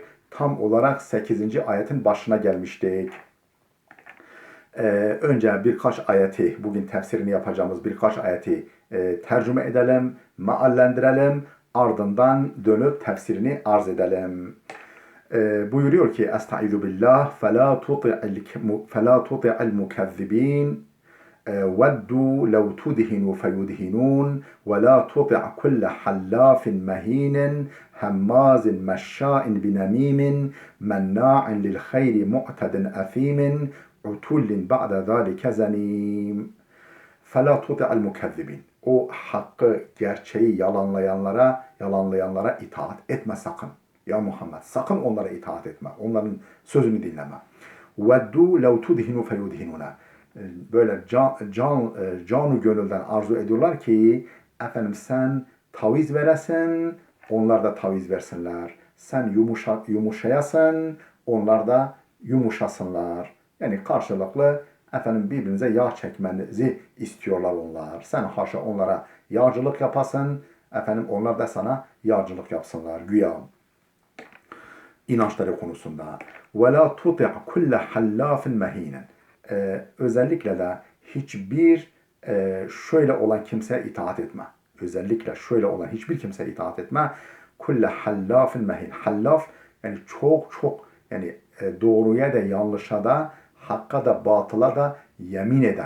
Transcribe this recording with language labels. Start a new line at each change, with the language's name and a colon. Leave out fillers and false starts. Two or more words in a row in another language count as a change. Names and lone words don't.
Turkish: Tam olarak 8. ayetin başına gelmiştik. Önce birkaç ayeti, bugün tefsirini yapacağımız birkaç ayeti tercüme edelim, meallendirelim, ardından dönüp tefsirini arz edelim. Buyuruyor ki
Arabic: أستعيذ بالله فَلَا تُطِعِ الْمُكَذِّبِينَ وَدُّوا لَوْ تُدْهِنُوا فَيُدْهِنُونَ وَلَا تُطِعْ كُلَّ حَلَّافٍ مَهِينٍ هَمَّازٍ مَشَّاءٍ بِنَمِيمٍ مَنَّاعٍ لِلْخَيْرِ مُعْتَدٍ أَثِيمٍ عُتُلٍّ بَعْدَ ذَٰلِكَ زَنِيمٍ فَلَا تُطِعِ الْمُكَذِّبِينَ
Turkish: O hakkı, gerçeği yalanlayanlara itaat etme sakın. Ya Muhammed, sakın onlara itaat etme. Onların sözünü dinleme.
Arabic: وَدُّوا لَوْ تُدْهِنُوا فَيُدْهِنُونَ
Turkish: Böyle canı gönülden arzu ediyorlar ki efendim sen taviz veresin, onlar da taviz versinler. Sen yumuşayasın, onlar da yumuşasınlar. Yani karşılıklı efendim birbirinize yağ çekmenizi istiyorlar onlar. Sen haşa onlara yağcılık yapasın, efendim onlar da sana yağcılık yapsınlar güya. İnançları konusunda.
Arabic: وَلَا تُطِعْ كُلَّ حَلَّافٍ مَهِينٍ
Turkish: Özellikle de hiçbir şöyle olan kimseye itaat etme. Özellikle şöyle olan hiçbir kimseye itaat etme.
Arabic: كل حلاف مهين.
Turkish: Hallaf yani çok yani doğruya da yanlışa da hakka da batıla da yemin eden.